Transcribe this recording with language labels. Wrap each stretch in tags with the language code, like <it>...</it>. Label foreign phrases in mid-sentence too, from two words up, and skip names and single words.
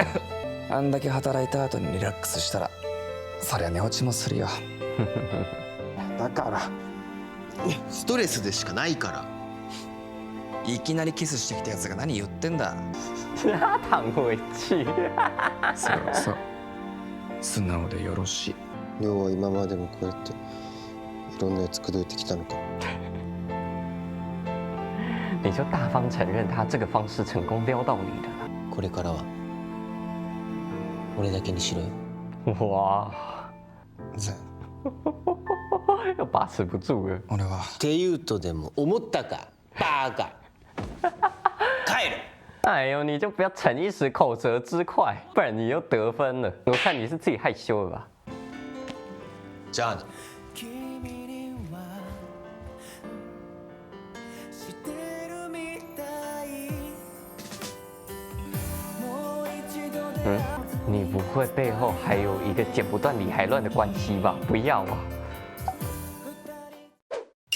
<ja>あんだけ働いた後にリラックスしたらそりゃ寝落ちもするよ。だからストレスでしかないから。いきなりキスしてきたやつが何言ってんだ。</ja> <zh>躺回去。</zh> <ja>そうそう、素直でよろしい。亮は今までもこうやっていろんなやつ口説いてきたのか。</ja> <zh>你就大方承认他这个方式成功撩到你的</zh> <ja>これからは俺だけにしろよ。</ja> <zh>了。哇，善、又把持不住了。</zh> <ja>俺はって言うとでも思ったかバカ。帰る。</ja> <zh>哎呦，你就不要逞一时口舌之快，不然你又得分了。我看你是自己害羞了吧？</zh> <ja>じゃあね。</ja> <zh>你不会背后还有一个剪不断理还乱的关系吧？不要啊！</zh>